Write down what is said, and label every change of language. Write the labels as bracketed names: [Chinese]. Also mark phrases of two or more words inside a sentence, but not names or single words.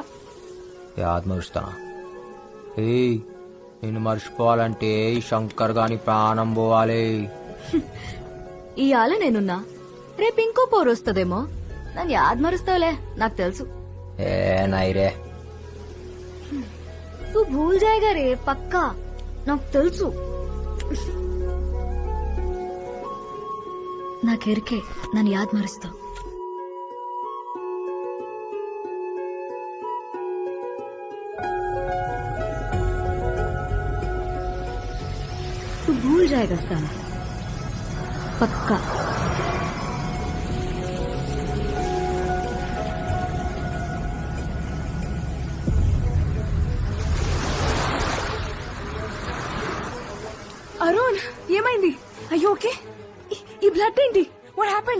[Telugu] యాద్ మరుస్తానా? ఏయ్, నిన్ను మర్చిపోవాలంటే ఈ శంకర్ గాని ప్రాణం పోవాలి. ఇవాళ నేనున్నా, రేపు ఇంకో పోరు వస్తుందేమో. నన్ను యాద్ మరుస్తావులే, నాకు తెలుసు. [Hindi] ए नईं रे तू भूल जाएगा रे [Telugu] పక్కా నాకు తెలుసు నాకెరికే నన్ను యాద్ మరుస్తావు [Hindi] तू भूल जाएगा साला पक्का [Telugu] అరుణ్ ఏమైంది అయ్యో ఓకే ఈ బ్లడ్ ఏంటి [English] what happened